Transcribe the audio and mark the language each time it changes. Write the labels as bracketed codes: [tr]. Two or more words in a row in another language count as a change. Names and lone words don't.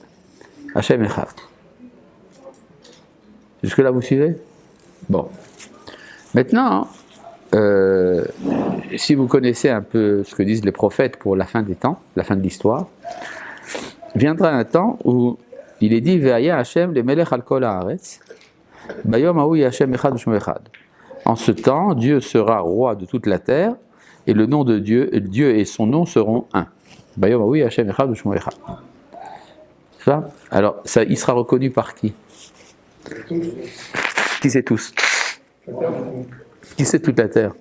[he] ה' אחד. [fr] Jusque-là, vous suivez? Bon. Maintenant, si vous connaissez un peu ce que disent les prophètes pour la fin des temps, la fin de l'histoire, viendra un temps où il est dit [he] והיה ה' למלך על כל הארץ ביום ההוא ה' אחד ושמו אחד. [fr] En ce temps, Dieu sera roi de toute la terre, et le nom de Dieu, Dieu et son nom seront un. [he] ביום הוא, ה' אחד ו שמו אחד. [fr] Ça? Alors, ça, il sera reconnu par qui? Qui c'est tous? Qui c'est toute la terre?